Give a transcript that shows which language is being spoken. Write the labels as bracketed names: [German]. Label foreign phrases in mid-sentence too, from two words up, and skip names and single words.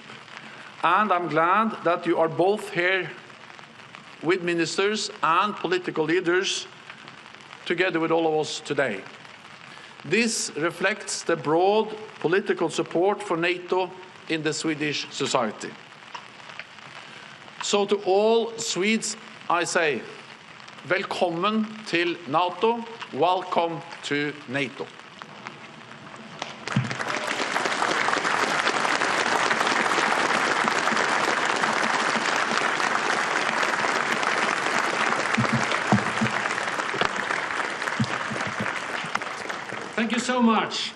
[English] And I'm glad that you are both here with ministers and political leaders together with all of us today. This reflects the broad political support for NATO in the Swedish society. So to all Swedes, I say, [Norwegian] velkommen til NATO, [English] welcome to NATO. Thank you so much.